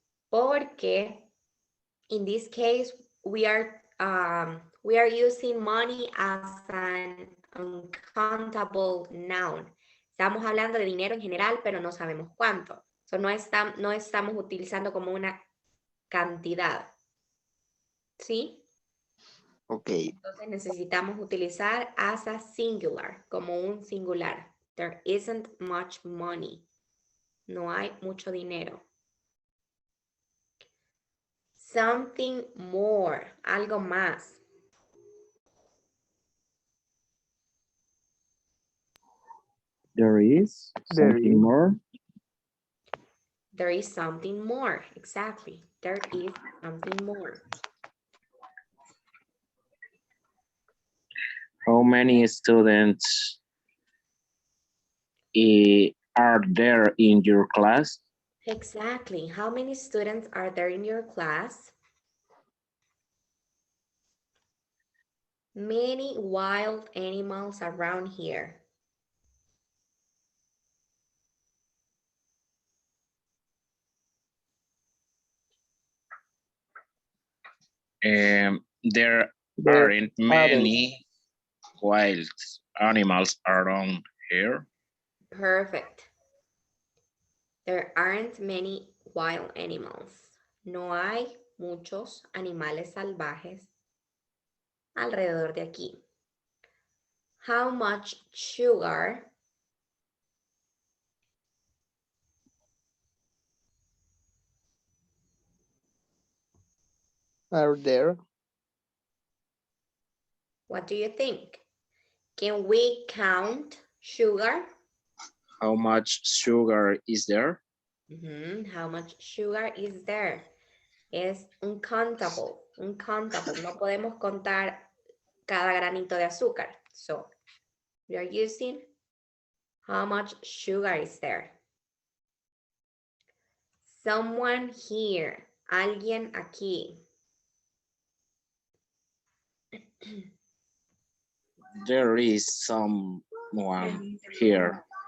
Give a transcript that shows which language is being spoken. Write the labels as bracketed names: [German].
[English] Porque in this case we are using money as an uncountable noun. [Spanish] Estamos hablando de dinero en general, pero no sabemos cuánto. So no estamos utilizando como una cantidad. ¿Sí? Ok. Entonces necesitamos utilizar as a singular, como un singular. [English] There isn't much money. No hay mucho dinero. Something more, algo más. There is something more. There is something more, exactly. There is something more. How many students are there in your class? Exactly. How many students are there in your class? Many wild animals around here. There aren't many wild animals around here? Perfect. There aren't many wild animals. [Spanish] No hay muchos animales salvajes alrededor de aquí. [English] How much sugar Are there? what do you think? Can we count sugar? How much sugar is there? How much sugar is there? Es uncountable, uncountable. [Spanish] No podemos contar cada granito de azúcar. [English] So, we are using how much sugar is there. Someone here. Alguien aquí. There is someone here.